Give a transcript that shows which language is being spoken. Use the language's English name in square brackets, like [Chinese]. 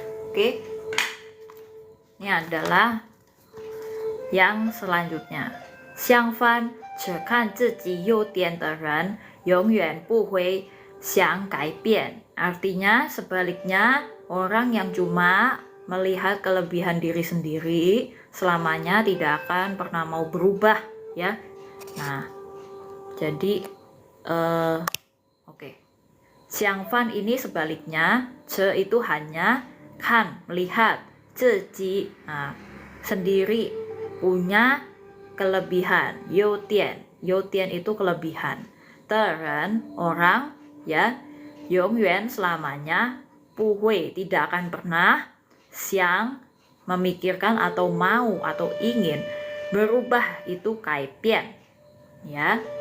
[Indonesian] Oke. Ini adalah yang selanjutnya. [Chinese] 相反，只看自己优点的人，永远不会想改变. [Indonesian] Artinya sebaliknya, orang yang cuma melihat kelebihan diri sendiri selamanya tidak akan pernah mau berubah, ya. Nah, jadi oke. 相反 ini sebaliknya, 这 itu hanya, 看 melihat, 自己 sendiri punya kelebihan, 优点 itu kelebihan, 的人 orang, ya, 永远 selamanya, 不会 tidak akan pernah, 想 memikirkan atau mau atau ingin, berubah itu 改变, ya.